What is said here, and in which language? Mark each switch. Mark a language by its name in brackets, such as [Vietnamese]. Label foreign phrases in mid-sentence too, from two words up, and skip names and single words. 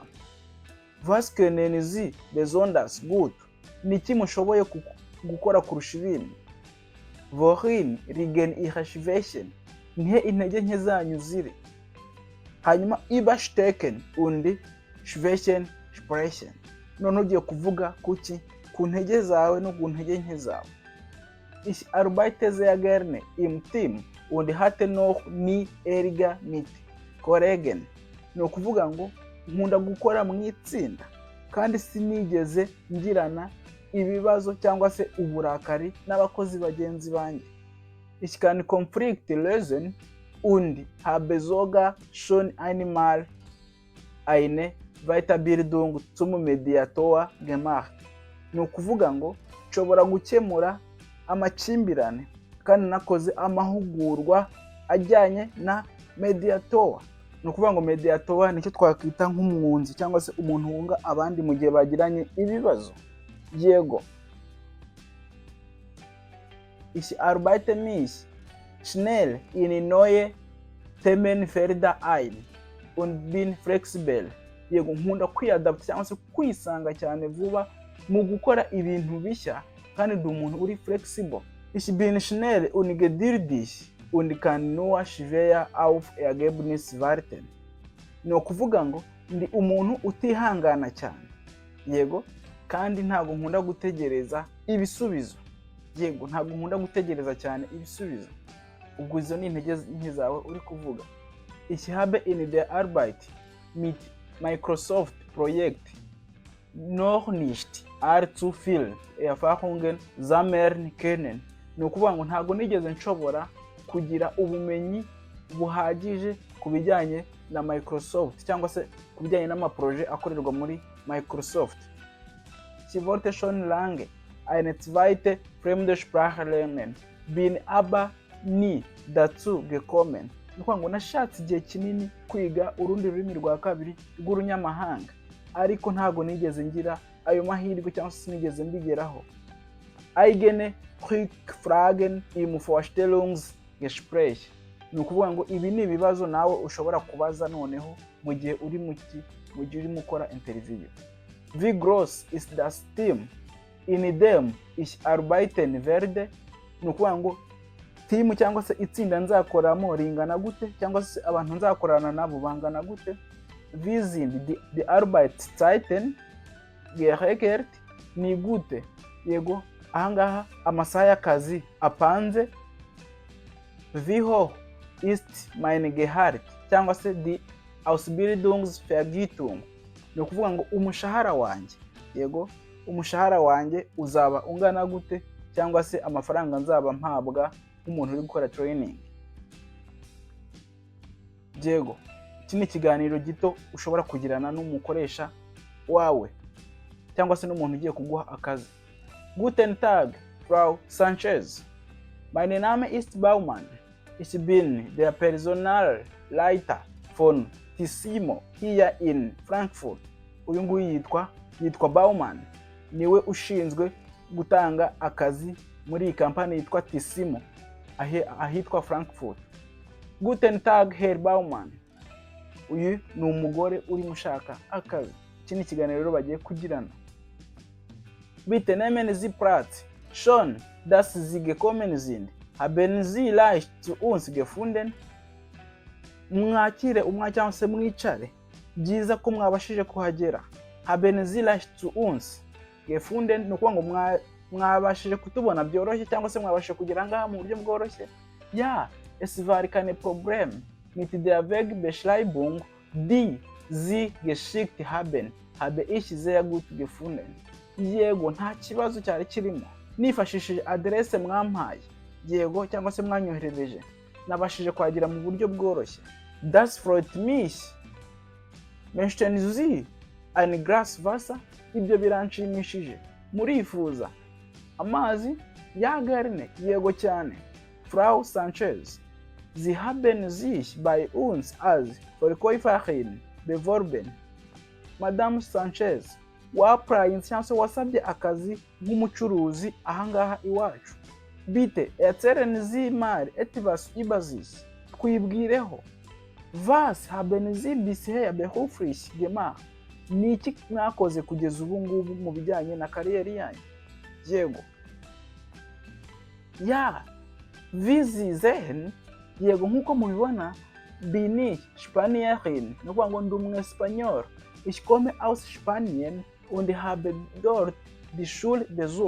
[German] Was können Sie besonders gut? [Kinyarwanda] Niki mushoboye gukora kurusha ibindi? [German] Worin liegen Ihre Schwächen? [Kinyarwanda] Nihe intege nke zanyu ziri? [German] Hanyuma überstecken und Schwächen sprechen. [Kinyarwanda] None ugiye kuvuga kuki? Ku ntege zawe no ku ntege nke zawe. [German] Ich arbeite sehr gerne im Team und hatte noch nie Ärger mit Kollegen. [Kinyarwanda] Ni ukuvuga ngo nkunda gukora mu itsinda kandi sinigeze ngirana ibibazo cyangwa se uburakari n'abakozi bagenzi banjye. [German] Ich kann Konflikte lösen und habe sogar schon einmal eine Weiterbildung zum Mediator gemacht. [Kinyarwanda] Ni ukuvuga ngo nshobora gukemura amakimbirane kandi nakoze amahugurwa ajyanye na mediator. ni ukuvuga ngo mediator nicyo twakwita nk'umwunzi cyangwa se umuntu wunga abandi mu gihe bagiranye ibibazo. Yego, [German] ich arbeite mich schnell in neue Themenfelder ein und bin flexibel. [Kinyarwanda] Yego, nkunda kwiadapta cyangwa se kwisanga cyane vuba mu gukora ibintu bishya kandi ndi umuntu uri flexible. [German] Ich bin schnell und geduldig und kann nur schwer auf Ergebnis warten. [Kinyarwanda] Ni ukuvuga ngo ndi umuntu utihangana cyane. Yego, kandi ntabwo nkunda gutegereza ibisubizo. Yego, ntabwo nkunda gutegereza cyane ibisubizo. Ubwo izo ni intege nke zawe uri kuvuga. [German] Ich habe in der Arbeit mit Microsoft Projekt noch nicht allzu viel Erfahrungen sammeln können. [Kinyarwanda] Ni ukuvuga ngo ntabwo nigeze nshobora kugira ubumenyi buhagije ku bijyanye na Microsoft cyangwa se ku bijyanye n'amaproje akorerwa muri Microsoft. [German] Ich wollte schon lange eine zweite Fremdsprache lernen, bin aber nie dazu gekommen. [Kinyarwanda] Ni ukuvuga ngo nashatse igihe kinini kwiga urundi rurimi rwa kabiri rw'urunyamahanga, ariko ntabwo nigeze ngira ayo mahirwe cyangwa se sinigeze mbigeraho. [German] Eigene Rückfragen im Vorstellungsgespräch. [Kinyarwanda] Ni ukuvuga ngo ibi ni ibibazo nawe ushobora kubaza noneho mu gihe urimo ukora interview. [German] Wie groß ist das Team in dem ich arbeiten werde? [Kinyarwanda] Ni ukuvuga ngo team cyangwa se itsinda nzakoramo ringana gute cyangwa se abantu nzakorana nabo bangana gute? [German] Wie sind die Arbeitszeiten geregelt? [Kinyarwanda] Ni gute? Yego, ahangaha amasaha y'akazi apanze. [German] Wie hoch ist mein Gehalt? [Kinyarwanda] Cyangwa se [German] die Ausbildungsvergütung. [Kinyarwanda] Ni ukuvuga ngo umushahara wanjye. Yego, umushahara wanjye uzaba ungana gute cyangwa se amafaranga nzaba mpabwa nk'umuntu uri gukora training. Yego, iki ni ikiganiro gito ushobora kugirana n'umukoresha wawe cyangwa se n'umuntu ugiye kuguha akazi. [German] Guten Tag, Frau Sanchez. Mein Name ist Baumann. Ich bin der Personalleiter von Tissimo hier in Frankfurt. [Kinyarwanda] Uyu nguyu yitwa Baumann. Niwe ushinzwe gutanga akazi muri iyi kampani yitwa Tissimo ahitwa Frankfurt. [German] Guten Tag, Herr Baumann. [Kinyarwanda] Uyu ni umugore uri mushaka akazi. Iki ni ikiganiro rero bagiye kugirana. [German] Bitte nehmen Sie Platz. Schon, dass Sie gekommen sind. Haben Sie leicht zu uns gefunden? [Kinyarwanda] Mwakire cyangwa se mwicare. Byiza ko mwabashije kuhagera. Haben Sie leicht zu uns gefunden? Ni ukuvuga ngo mwabashije kutubona byoroshye cyangwa se mwabashije kugera ngaha mu buryo bworoshye. [German] Ja, es war kein Problem mit der Wegbeschreibung, die Sie geschickt haben. Habe ich sehr gut gefunden. [Kinyarwanda] Yego, nta kibazo cyari kirimo. Nifashishije adresse mwampaye. Yego, cyangwa se mwanyoherereje. Nabashije kwagera mu buryo bworoshye. [German] Das freut mich. Möchten Sie ein Glas Wasser? [Kinyarwanda] Ibyo biranshimishije. Murifuza amazi? [German] Ja, gerne. [Kinyarwanda] Yego cyane. [German] Frau Sanchez, Sie haben sich bei uns als Verkäuferin beworben. [Kinyarwanda] Madame Sanchez, wapraye cyangwa se wasabye akazi nk'umucuruzi ahangaha iwacu. [German] Bitte erzählen Sie mal etwas über sich. [Kinyarwanda] Twibwireho. [German] Was haben Sie bisher beruflich gemacht? [Kinyarwanda] Ni iki mwakoze kugeza ubu ngubu mu bijyanye na kariyeri yanyu? Yego. [German] Ja, wie Sie sehen, [Kinyarwanda] yego nk'uko mubibona, [German] bin ich Spanierin. [Kinyarwanda] Ni ukuvuga ngo ndi Umwespanyol. [German] Ich komme aus Spanien und habe dort die Schule besucht.